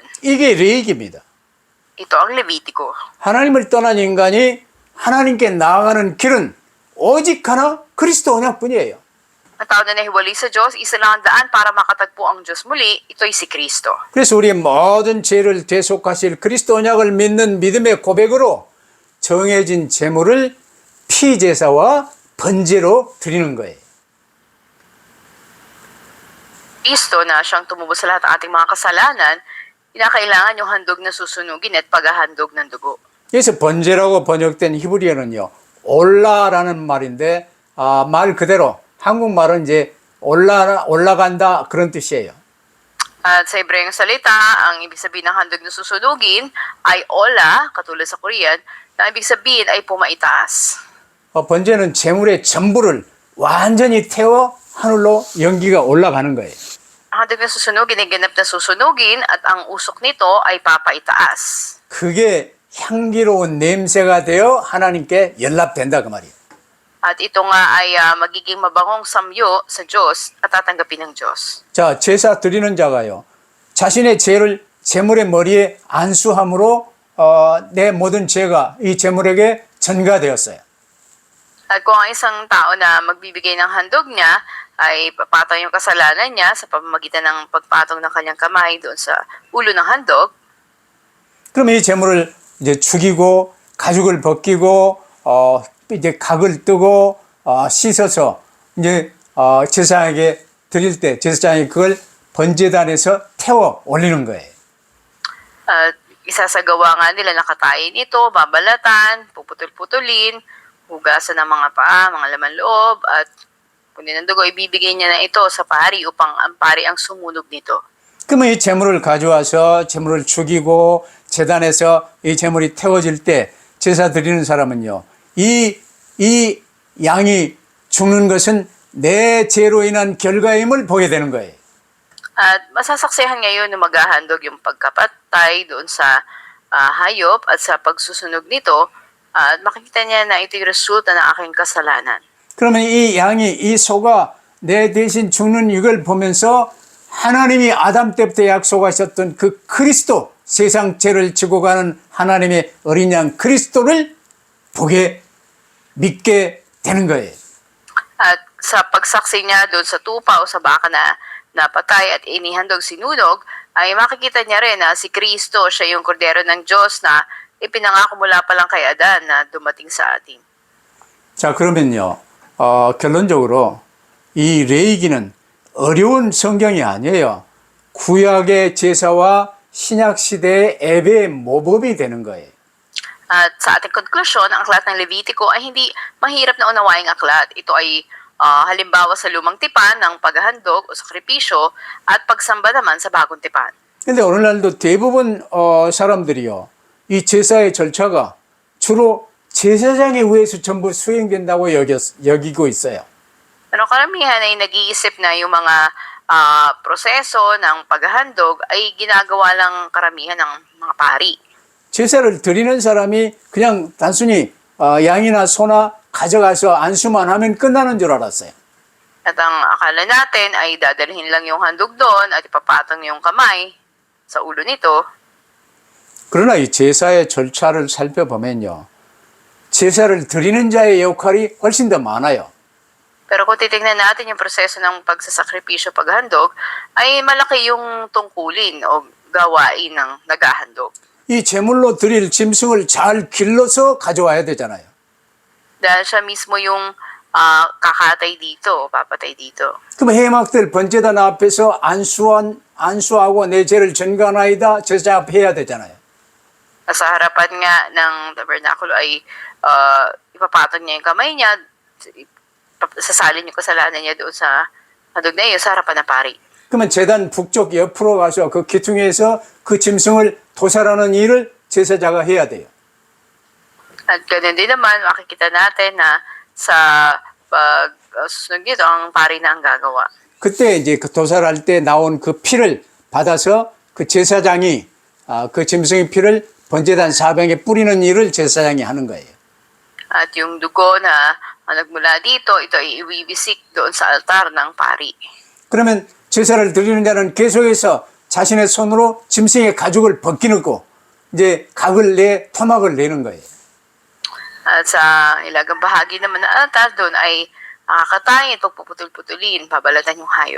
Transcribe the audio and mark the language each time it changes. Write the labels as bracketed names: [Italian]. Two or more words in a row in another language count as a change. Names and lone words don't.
[Korean] 이게 레이기입니다. [Filipino] Ito ang Levitico. [Korean] 하나님을 떠난 인간이 하나님께 나아가는 길은 오직 하나 그리스도 언약뿐이에요. [Filipino] Ang tao na nahiwalay sa Diyos, isa lang ang daan para makatagpo ang Diyos muli, ito'y si Kristo. [Korean] 그래서 우리의 모든 죄를 대속하실 그리스도 언약을 믿는 믿음의 고백으로 정해진 제물을 피제사와 번제로 드리는 거예요. [Filipino] Kristo na siyang tumubos sa lahat ng ating mga kasalanan, kinakailangan yung handog na susunugin at paghahandog ng dugo. [Korean] 그래서 번제라고 번역된 히브리어는요. 올라라는 말인데 말 그대로 한국말은 이제 올라간다 그런 뜻이에요. [Filipino] At sa Hebreyong salita, ang ibig sabihin ng handog na susunugin ay ola, katulad sa Korean, na ibig sabihin ay pumaitaas. [Korean] 번제는 제물의 전부를 완전히 태워 하늘로 연기가 올라가는 거예요. [Filipino] Ang handog na susunugin ay ganap na susunugin at ang usok nito ay papaitaas. [Korean] 그게 향기로운 냄새가 되어 하나님께 연락된다 그 말이에요. [Filipino] At ito nga ay magiging mabangong samyo sa Diyos at tatanggapin ng Diyos. [Korean] 자, 제사 드리는 자가요. 자신의 죄를 제물의 머리에 안수함으로 내 모든 죄가 이 제물에게 전가되었어요. [Filipino] At kung ang isang tao na magbibigay ng handog niya ay papatong yung kasalanan niya sa pamamagitan ng pagpatong ng kanyang kamay doon sa ulo ng handog, [Korean] 그럼 이 제물을 이제 죽이고 가죽을 벗기고 이제 각을 뜨고 씻어서 이제 제사장에게 드릴 때 제사장이 그걸 번제단에서 태워 올리는 거예요. [Filipino] at isasagawa nga nila nakatayin ito, babalatan, puputol-putulin, hugasan ng mga paa, mga laman loob, at kunin ng dugo, ibibigay niya na ito sa pari upang ang pari ang sumunog nito. [Korean] 그러면 이 제물을 가져와서 제물을 죽이고 제단에서 이 제물이 태워질 때 제사 드리는 사람은요. 이 양이 죽는 것은 내 죄로 인한 결과임을 보게 되는 거예요. [Filipino] At masasaksihan ngayon na maghahandog yung pagkapatay doon sa hayop at sa pagsusunog nito, at makikita niya na ito yung resulta ng aking kasalanan. [Korean] 그러면 이 양이 이 소가 내 대신 죽는 이걸 보면서 하나님이 아담 때부터 약속하셨던 그 그리스도 세상 죄를 지고 가는 하나님의 어린 양 그리스도를 보게 믿게 되는 거예요. [Filipino] At sa pagsaksi niya doon sa tupa o sa baka na napatay at inihandog sinunog, ay makikita niya rin na si Kristo, siya yung kordero ng Diyos na ipinangako mula pa lang kay Adan na dumating sa atin. [Korean] 자, 그러면요. 결론적으로 이 레위기는 어려운 성경이 아니에요. 구약의 제사와 신약 시대의 예배의 모범이 되는 거예요. [Filipino] At sa ating konklusyon, ang aklat ng Levitico ay hindi mahirap na unawaing aklat. Ito ay halimbawa sa lumang tipan ng paghahandog o sakripisyo at pagsamba naman sa bagong tipan. [Korean] 근데 오늘날도 대부분 사람들이요, 이 제사의 절차가 주로 제사장에 의해서 전부 수행된다고 여기고 있어요. [Filipino] Pero karamihan ay nag-iisip na yung mga proseso ng paghahandog ay ginagawa lang karamihan ng mga pari. [Korean] 제사를 드리는 사람이 그냥 단순히 양이나 소나 가져가서 안수만 하면 끝나는 줄 알았어요. [Filipino] At ang akala natin ay dadalhin lang yung handog doon at ipapatong yung kamay sa ulo nito. [Korean] 그러나 이 제사의 절차를 살펴보면요, 제사를 드리는 자의 역할이 훨씬 더 많아요. [Filipino] Pero kung titignan natin yung proseso ng pagsasakripisyo paghandog, ay malaki yung tungkulin o gawain ng naghahandog. [Korean] 이 제물로 드릴 짐승을 잘 길러서 가져와야 되잖아요. [Filipino] Dahil siya mismo yung kakatay dito, papatay dito. [Korean] 그럼 해막들 번제단 앞에서 안수하고 내 죄를 전가하나이다 제사 앞에 해야 되잖아요. [Filipino] Sa harapan nga ng tabernakulo ay ipapatong niya yung kamay niya, sasalin yung kasalanan niya doon sa handog na iyo sa harapan ng pari. [Korean] 그러면 제단 북쪽 옆으로 가서 그 기퉁에서 그 짐승을 도살하는 일을 제사자가 해야 돼요. [Filipino] At ganun din naman, makikita natin na sa pagsusunod nito, ang pari na ang gagawa. [Korean] 그때 이제 그 도살할 때 나온 그 피를 받아서 그 제사장이 그 짐승의 피를 번제단 사방에 뿌리는 일을 제사장이 하는 거예요. [Filipino] At yung dugo na nagmula dito, ito ay iwiwisik doon sa altar ng pari. [Korean] 그러면 제사를 드리는 자는 계속해서 자신의 손으로 짐승의 가죽을 벗기고 이제 토막을 내는 거예요. [Filipino] At sa ilagang bahagi naman ng altar doon ay kakatayin ito puputol-putulin, babalatan yung hayop.